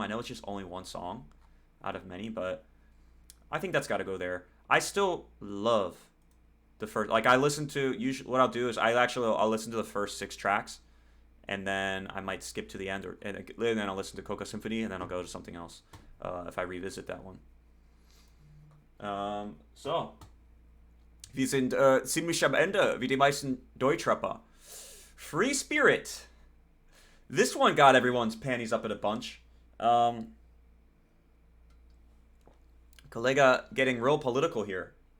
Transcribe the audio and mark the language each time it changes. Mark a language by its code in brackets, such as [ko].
[en] I know it's just only one song out of many, but I think that's got to go there. I still love the first, like I listen to, usually what I'll do is I'll listen to the first 6 tracks, and then I might skip to the end, and then I'll listen to Coca Symphony, and then I'll go to something else if I revisit that one. [de] So, wir sind ziemlich am Ende, wie die meisten Deutschrapper. [en] Free Spirit. This one got everyone's panties up in a bunch. Kollegah getting real political here.